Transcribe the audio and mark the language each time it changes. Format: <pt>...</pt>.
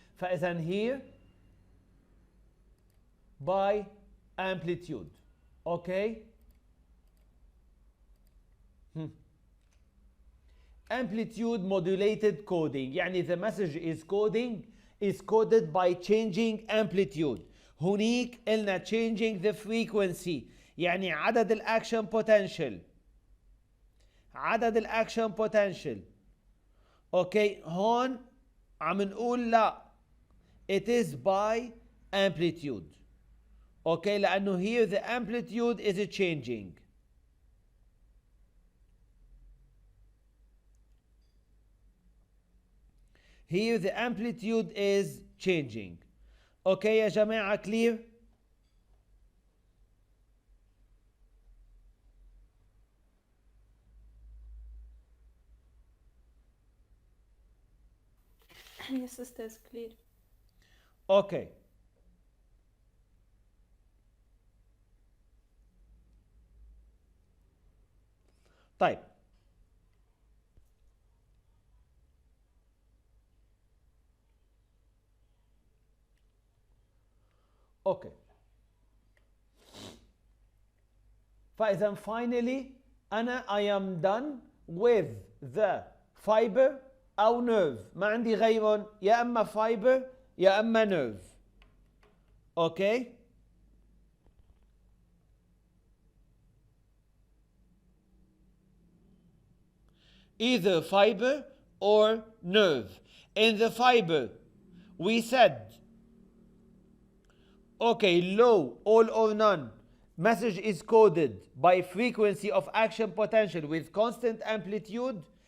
<ar>فإذا</ar> <en>here by amplitude. Okay. Amplitude modulated coding،</en> <ar>يعني</ar> <en>the message is coded by changing amplitude.</en> <ar>هنيك قلنا</ar> <en>changing the frequency،</en> <ar>يعني عدد الاكشن بوتنشال، عدد الاكشن بوتنشال. اوكي هون عم نقول لا</ar> <en>it is by amplitude.</en> <ar>اوكي لانه</ar> <en>here the amplitude is changing. Here the amplitude is changing.</en> <ar>اوكي يا جماعة clear؟</ar> <en>Yes, sister, is clear.</en> <ar>اوكي طيب اوكي فاذا finally انا</ar> <en>I am done with the fiber</en> <ar>او nerve، ما عندي غيرهم، يا اما fiber يا اما nerve. اوكي</ar> <en>either fiber or nerve. In the fiber we said okay low, all or none, message is coded by frequency of action potential with constant amplitude.</en>